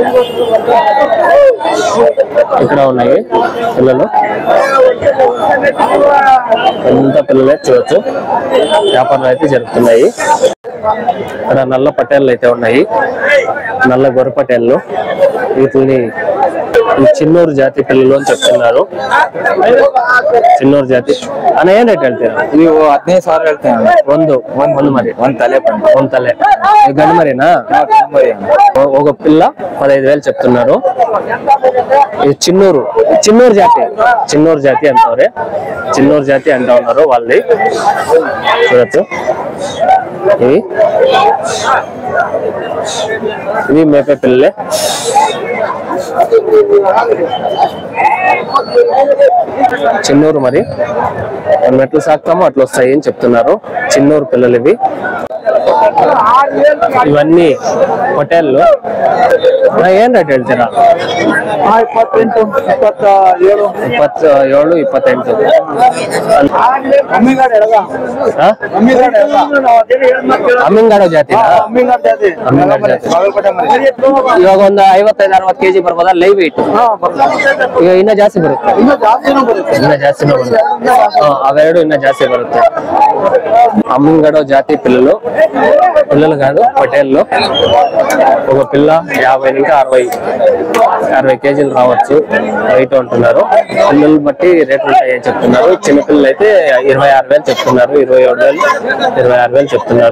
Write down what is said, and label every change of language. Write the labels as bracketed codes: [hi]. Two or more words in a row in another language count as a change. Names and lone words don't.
[te] ఇక్కడ ఉన్నాయి పిల్లలు, ఎంత పిల్లలే చూడొచ్చు. వ్యాపారాలు అయితే జరుగుతున్నాయి. ఇక్కడ నల్ల పటేళ్ళు అయితే ఉన్నాయి, నల్ల గొర్రె పటేళ్ళు. వీటిని చిన్నూరు జాతి పిల్లలు అని చెప్తున్నారు. చిన్నూరు జాతి అన్న ఏం రేట్ ಹೇಳ್ತೀರಾ? [kn] ನೀವು 15,000 ಹೇಳ್ತೇನೆ. ಒಂದು ಮರಿ, ಒಂದ್ ತಲೆ [te] గండు మరినా? ఒక పిల్ల 15,000 చెప్తున్నారు. ఇది చిన్నూరు జాతి అంటారు. చిన్నూరు జాతి అంటా ఉన్నారు వాళ్ళది. చూడొచ్చు ఇవి మేపే పిల్లలే. చిన్నూరు మరి మనం ఎట్లా సాగుతామో అట్లా వస్తాయి అని చెప్తున్నారు. చిన్నూరు పిల్లలు ఇవి. ఇవన్నీ హోటల్లో ఏం రేట్ ಹೇಳ್ತೀರಾ? 28, 27, 28. [kn] ಅಮ್ಮಿಂಗಾಡೋ ಜಾತಿ ಇವಾಗ ಒಂದು 55-60 ಕೆಜಿ ಬರ್ಬೋದಾ [en] live weight? [kn] ಈಗ ಇನ್ನ ಜಾಸ್ತಿ ಬರುತ್ತೆ. ಇನ್ನ ಜಾಸ್ತಿನೂ ಬರುತ್ತೆ. ಅವೆರಡು ಇನ್ನ ಜಾಸ್ತಿ ಬರುತ್ತೆ. [te] అమ్మింగడో జాతి పిల్లలు కాదు పటేల్లో. ఒక పిల్ల 50 ఇంకా 60 కేజీలు రావచ్చు రైట్ అంటున్నారు. పిల్లలు బట్టి రేట్లు ఉంటాయని చెప్తున్నారు. చిన్నపిల్లలు అయితే 26,000 చెప్తున్నారు, 27,000, 26,000 చెప్తున్నారు.